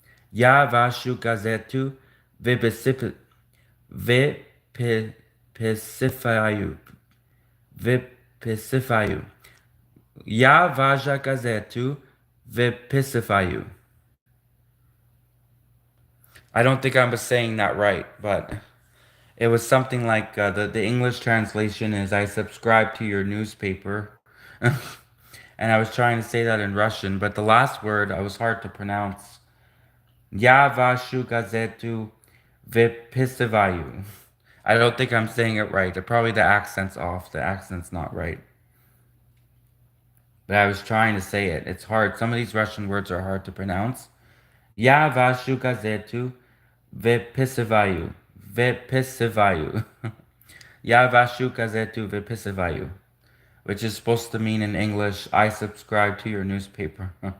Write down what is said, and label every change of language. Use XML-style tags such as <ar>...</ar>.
<ru>Я вашу газету выписываю. Выписываю. Выписываю. Я вашу газету выписываю.</ru> <en>I don't think I'm saying that right, but It was something like the English translation is I subscribe to your newspaper. And I was trying to say that in Russian, but the last word I was hard to pronounce.</en> <ru>Я вашу газету выписываю.</ru> <en>I don't think I'm saying it right. Probably the accent's off. The accent's not right. But I was trying to say it. It's hard. Some of these Russian words are hard to pronounce.</en> <ru>Я вашу газету выписываю. Выписываю. Я вашу газету выписываю.</ru> <en>Which is supposed to mean in English, I subscribe to your newspaper.</en>